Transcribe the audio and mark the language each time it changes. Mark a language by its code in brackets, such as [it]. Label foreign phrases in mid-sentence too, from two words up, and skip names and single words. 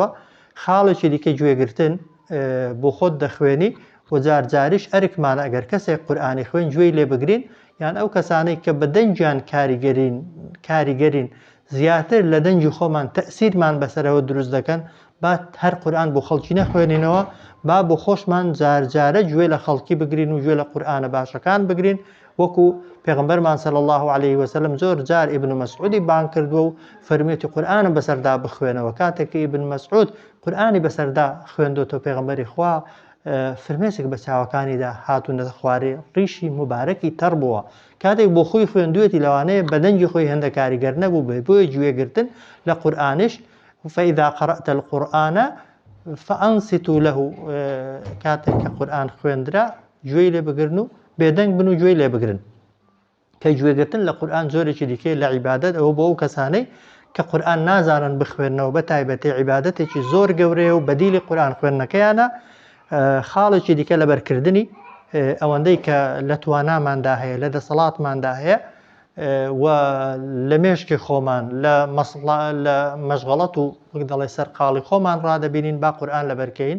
[ckb] خاڵێکی دیکە گوێگرتن بۆ خۆت دەخوێنی و جارجاریش ئەرکمانە ئەگەر کەسێک قورئانی خوێن گوێی لێ بگرین، یان ئەو کەسانەی کە بە دەنجیان کاریگەرین زیاتر لە دەنجی خۆمان تەئسیرمان بەسەرەوە دروست دەکەن، با هەر قورئان بۆ خەڵکی نەخوێنینەوە، با بۆ خۆشمان جارجارە گوێ لە خەڵکی بگرین و گوێ لە قورئانە باشەکان بگرین وەکو پێغمبەرمان [ar] صلی الله عليه وسلم [ckb] زۆر جار ابن مسعودی بان کردووە و فەرمێتی قورئانم بەسەردا بخوێنەوە. کاتێک ابن مسعود قورئانی بەسەردا خوێندوتەوە پێغمبەری خوا فرمێسێک بە چاوەکانیدا هاتوونە خوارێ ڕیشی مبارەکی تەڕ بووە. کاتێک بۆ خۆی خوێندوێتی لەوانەیە بەدەنگی خۆی هەندە کاریگەر نەبوو بێ بۆیە گوێگرتن لە قورئانش [ar] فإذا قرأت القرآن فأنصتوا له [ckb] کاتێک کە قورئان خوێندرا گوێی لێ بگرن و بێدەنگ بن و گوێی لێ بگرن. کە گوێگرتن لە قورئان زۆرێکی دیکەی لە عیبادەت ئەوە بۆ ئەو کەسانەی کە قورئان نازانن بخوێنەوە بە تایبەتی عیبادەتێکی زۆر گەورەیە و بەدیلی قورئان خوێندنەکەیانە خاڵێکی دیکە لەبەرکردنی ئەوەندەی کە لە تواناماندا هەیە لە دەسەڵاتماندا هەیە و لە مێشکی خۆمان لە مەشغەڵەت و وەک دەڵێ سەرقاڵی خۆمان ڕادەبینین با قورئان لەبەرکەین.